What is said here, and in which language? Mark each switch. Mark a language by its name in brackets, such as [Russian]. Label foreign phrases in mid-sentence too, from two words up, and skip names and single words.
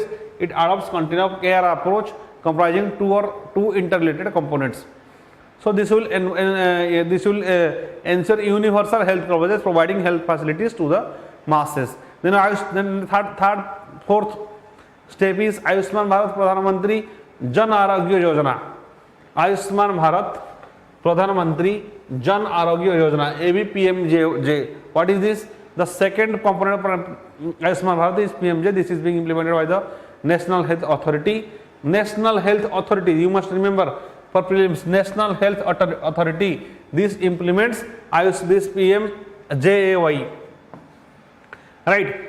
[English] It adopts continuum care approach comprising two interrelated components. So this will ensure universal health coverage, providing health facilities to the masses. Then fourth step is Ayushman Bharat Pradhan Mantri Jan Arogya Yojana. Ayushman Bharat Pradhan Mantri Jan Arogya Yojana, ABPMJ. What is this? The second component of Ayushman Bharat is PMJ. This is being implemented by the National Health Authority. National Health Authority, you must remember for prelims, National Health Authority, this implements this PMJAY, right?